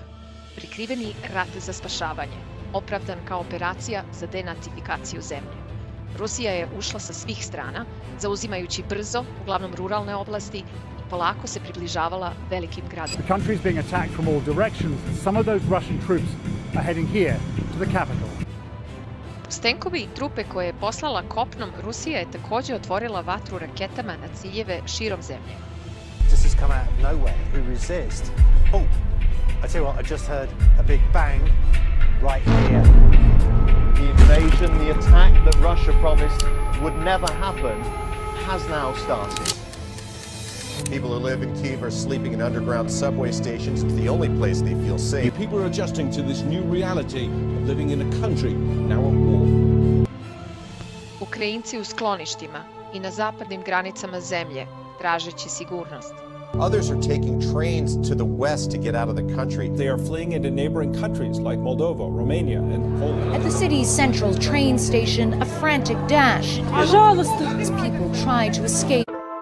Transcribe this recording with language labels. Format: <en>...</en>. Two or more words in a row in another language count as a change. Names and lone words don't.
<hr>Prikriveni rat za spašavanje, opravdan kao operacija za denacifikaciju zemlje. Rusija je ušla sa svih strana, zauzimajući brzo, uglavnom ruralne oblasti, i polako se približavala velikim gradovima.</hr> <en>The country is being attacked from all directions. Some of those Russian troops are heading here to the capital.</en> <hr>Uz tenkovi i trupe koje je poslala kopnom, Rusija je također otvorila vatru raketama na ciljeve širom zemlje.</hr> <en>This has come out of nowhere. Who resist? Oh, I tell you what, I just heard a big bang right here. The invasion, the attack that Russia promised would never happen, has now started. People who live in Kyiv are sleeping in underground subway stations. It's the only place they feel safe. People are adjusting to this new reality of living in a country now at war.</en> <hr>Ukrajinci u skloništima i na zapadnim granicama zemlje, tražeći sigurnost.</hr> <en>Others are taking trains to the west to get out of the country. They are fleeing into neighboring countries like Moldova, Romania, and Poland. At the city's central train station, a frantic dash as people try to escape.</en>